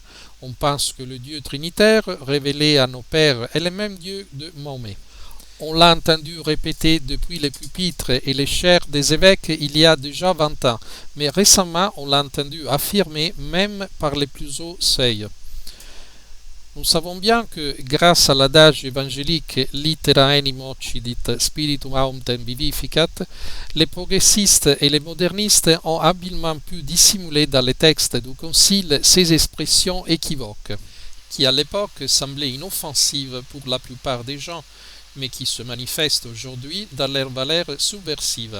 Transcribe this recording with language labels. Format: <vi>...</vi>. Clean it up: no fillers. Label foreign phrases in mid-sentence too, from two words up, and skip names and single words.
<fr>On pense que le Dieu trinitaire, révélé à nos pères, est le même Dieu de Mahomet. On l'a entendu répéter depuis les pupitres et les chaires des évêques il y a déjà 20 ans, mais récemment on l'a entendu affirmer même par les plus hauts seuils. Nous savons bien que, grâce à l'adage évangélique</fr> <la>litera enim occidit, spiritum autem vivificat,</la> <fr>les progressistes et les modernistes ont habilement pu dissimuler dans les textes du Concile ces expressions équivoques, qui à l'époque semblaient inoffensives pour la plupart des gens, mais qui se manifestent aujourd'hui dans leur valeur subversive.</fr>